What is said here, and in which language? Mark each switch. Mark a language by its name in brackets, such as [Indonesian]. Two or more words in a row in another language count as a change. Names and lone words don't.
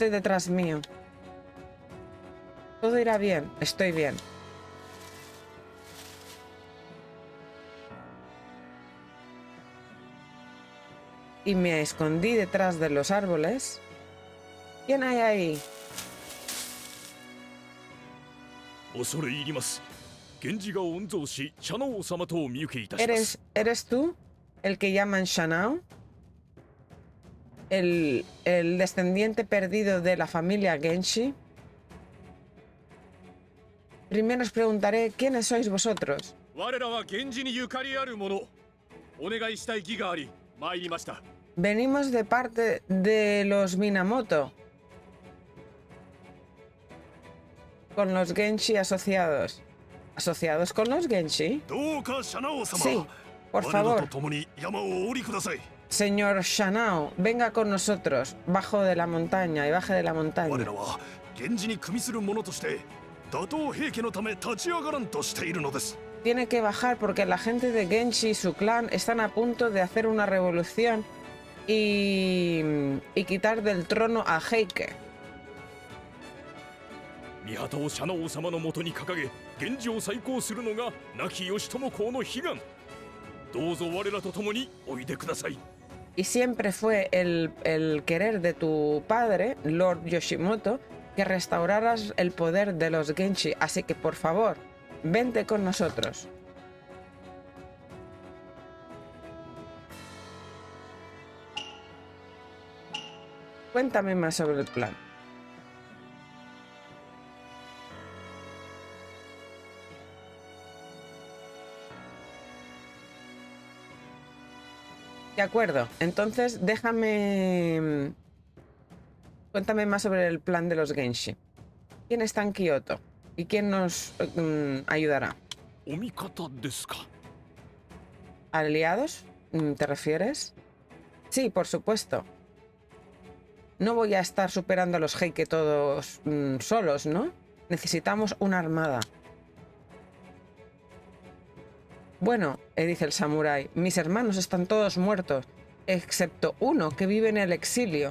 [Spanish] Ponte detrás mío. Todo irá bien, estoy bien. Y me escondí detrás de los árboles. ¿Quién hay ahí? [Japanese] 恐れ入ります。源氏が御曹司シャナ王様とお見受けいたします。 [Spanish] ¿Eres tú el que llaman Shanao? ¿El descendiente perdido de la familia Genshi? Primero os preguntaré quiénes sois vosotros. [Japanese] 我らは源氏にゆかりある者。お願いしたい儀があり参りました。 [Spanish] Venimos de parte de los Minamoto. Con los Genshi asociados. ¿Asociados con los Genshi? [Japanese] どうかシャナ王様。 [Spanish] Sí, por [Japanese] 我ら [Spanish] favor. [Japanese] と共に山をお降りください。 [Spanish] Señor Shanao, venga con nosotros, bajo de la montaña y baje de la [Japanese] 我 [Spanish] montaña. [Japanese] らは源氏に組みする者として打倒平家のため立ち上がらんとしているのです。 [Spanish] Tiene que bajar porque la gente de Genshi y su clan están a punto de hacer una revolución y quitar del trono a Heike. [Japanese] 御旗をシャナ王様のもとに掲げ源氏を再興するのが亡き義朝公の悲願。どうぞ我らと共においでください。 [Spanish] Y siempre fue el querer de tu padre, Lord Yoshimoto, que restauraras el poder de los Genshi. Así que, por favor, vente con nosotros. Cuéntame más sobre el plan. De acuerdo, entonces déjame... Cuéntame más sobre el plan de los Genshi. ¿Quién está en Kioto? ¿Y quién nos ayudará? [Japanese] お味方ですか。 [Spanish] ¿Aliados? ¿Te refieres? Sí, por supuesto. No voy a estar superando a los Heike todos solos, ¿no? Necesitamos una armada. Bueno, dice el samurái, mis hermanos están todos muertos, excepto uno que vive en el exilio.